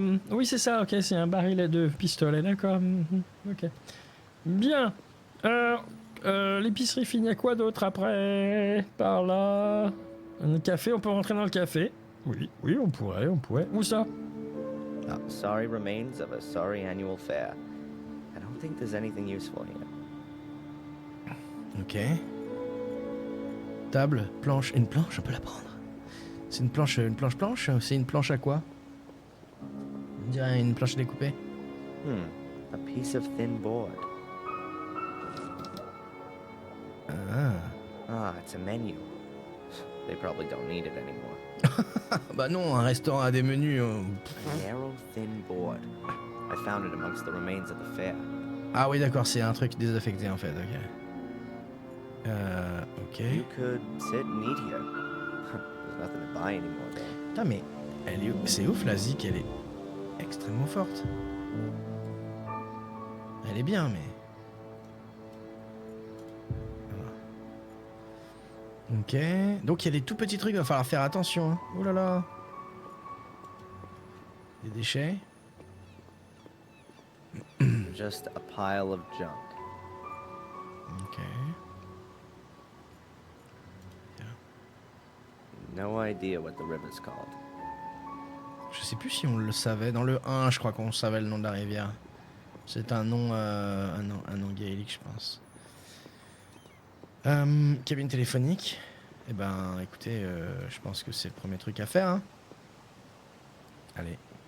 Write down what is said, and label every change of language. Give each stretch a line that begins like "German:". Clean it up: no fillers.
French: Oui, c'est ça, ok, c'est un baril et 2 pistolets, d'accord. Ok. Bien. L'épicerie finie à quoi d'autre après? Par là. Un café, on peut rentrer dans le café. Oui, on pourrait. Où ça?
English: Sorry remains of a sorry annual fair. I don't think there's anything useful here. Ok.
French: Table, planche, une planche, on peut la prendre. C'est une planche, c'est une planche à quoi? On dirait une planche à découper.
English: A piece of thin board. Ah, it's a menu. They probably don't need it anymore.
French: Bah non, un restaurant a des menus.
English: A narrow, thin board. I found it amongst the remains of the fair.
French: Ah oui, d'accord, c'est un truc désaffecté en fait, ok. Ok.
English: You could sit and eat here. There's nothing to buy anymore, though.
French: Putain, mais c'est ouf, la Zik, elle est extrêmement forte. Elle est bien, mais... Voilà. Ok. Donc il y a des tout petits trucs, il va falloir faire attention. Hein. Oh là là. Des déchets.
English: Just a pile of junk. Ok. No idea what the river's called.
French: Je sais plus si on le savait. Dans le 1, je crois qu'on savait le nom de la rivière. C'est un nom gaélique, je pense. Cabine téléphonique. Eh ben, écoutez, je pense que c'est le premier truc à faire. Hein. Allez.